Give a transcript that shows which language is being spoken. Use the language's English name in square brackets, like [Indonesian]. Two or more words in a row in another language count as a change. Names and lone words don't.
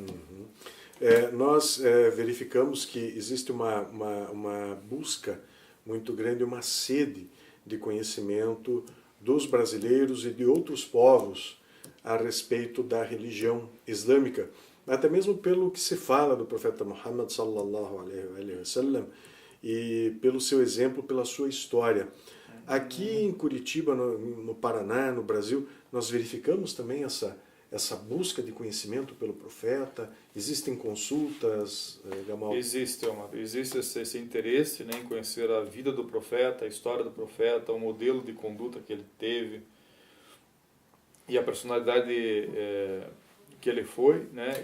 [Portuguese] Nós verificamos que existe uma busca muito grande, uma sede de conhecimento dos brasileiros e de outros povos a respeito da religião islâmica, até mesmo pelo que se fala do profeta Muhammad [Arabic] صلى الله عليه وسلم [Portuguese] e pelo seu exemplo, pela sua história. Aqui em Curitiba, no Paraná, no Brasil, nós verificamos também essa busca de conhecimento pelo profeta. Existem consultas, Gamal? Existe esse interesse, né, em conhecer a vida do profeta, a história do profeta, o modelo de conduta que ele teve e a personalidade que ele foi, né?